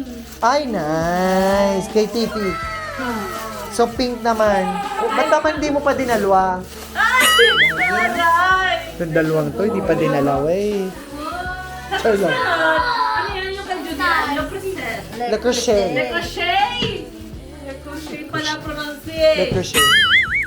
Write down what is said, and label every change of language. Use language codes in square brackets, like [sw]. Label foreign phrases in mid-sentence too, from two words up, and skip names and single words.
[tl] Ay, nice. Kay Titi. So, pink naman. Ba't naman di mo pa dinalwa? Ay! Aray! Yung dalawang to, hindi pa dinalawa eh. Char lang. Ano yan yung kay Julian? Yung Cristel. [fr] Le crochet. Le crochet! Le crochet pala pronounce. Le crochet.